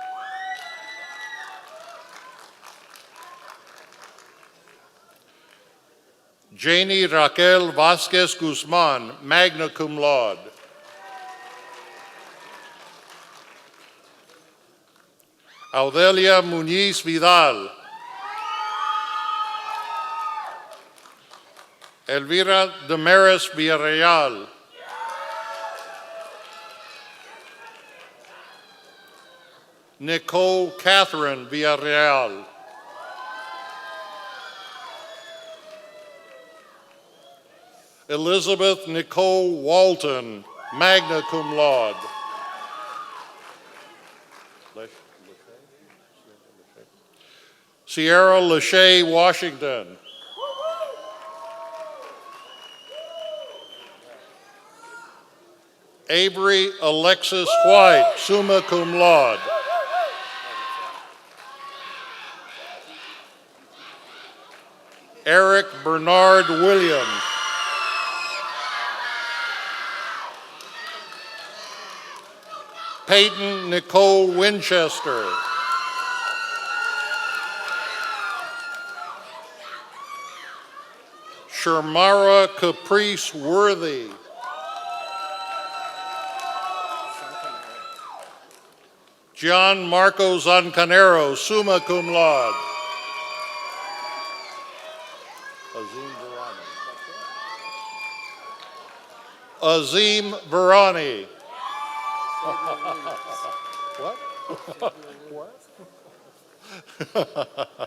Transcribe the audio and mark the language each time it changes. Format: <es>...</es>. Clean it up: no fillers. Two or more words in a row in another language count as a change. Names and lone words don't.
<en>Janie Raquel Vasquez Guzman,</en> <la>magna cum laude.</la> <en>Audelia Muniz Vidal. Elvira Damaris Villarreal. Nicole Catherine Villarreal. Elizabeth Nicole Walton,</en> <la>magna cum laude.</la> <en>Sierra Lachey Washington. Avery Alexis White,</en> <la>summa cum laude.</la> <en>Eric Bernard Williams. Peyton Nicole Winchester. Shermara Caprice Worthy. Gian Marco Zancanero,</en> <la>summa cum laude.</la> <en>Azim Varani. What? What?</en>